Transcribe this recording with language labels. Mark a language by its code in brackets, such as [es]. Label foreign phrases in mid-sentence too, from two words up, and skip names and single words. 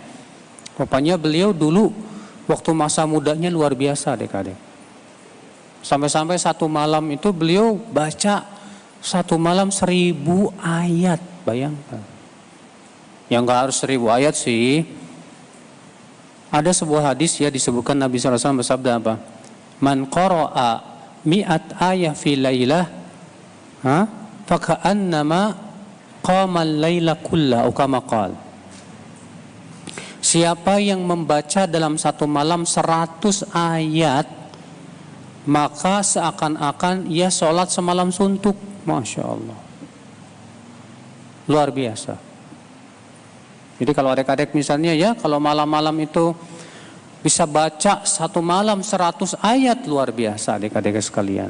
[id] Rupanya beliau dulu waktu masa mudanya luar biasa adik-adik. Sampai-sampai 1 malam itu beliau baca 1 malam 1000 ayat. Bayangkan. Yang gak harus 1000 ayat sih. Ada sebuah hadis ya, disebutkan Nabi SAW bersabda apa? [ar] من قرأ مائة آية في ليلة فكأنما قام الليل كله، atau كما قال. [id] Siapa yang membaca dalam satu malam 100 ayat, maka seakan-akan ia sholat semalam suntuk. [ar] ما شاء الله, [id] luar biasa. Jadi kalau adik-adik misalnya ya, kalau malam-malam itu bisa baca satu malam 100 ayat, luar biasa adik-adik sekalian.